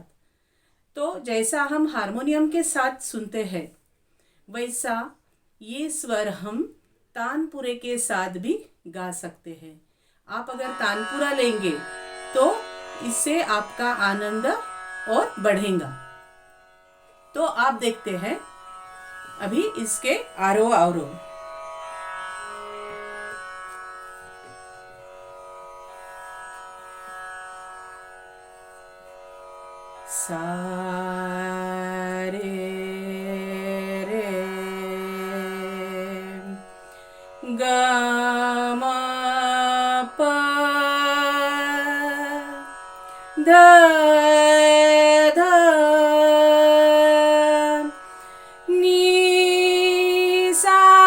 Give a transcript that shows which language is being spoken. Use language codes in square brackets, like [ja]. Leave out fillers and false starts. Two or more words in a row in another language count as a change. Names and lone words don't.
[hi] तो जैसा हम हारमोनियम के साथ सुनते हैं वैसा ये स्वर हम तानपुरे के साथ भी गा सकते हैं। आप अगर तानपुरा लेंगे तो इससे आपका आनंद और बढ़ेगा। तो आप देखते हैं अभी इसके आरोह अवरोह। सा रे रे ग म प ध ध नी सा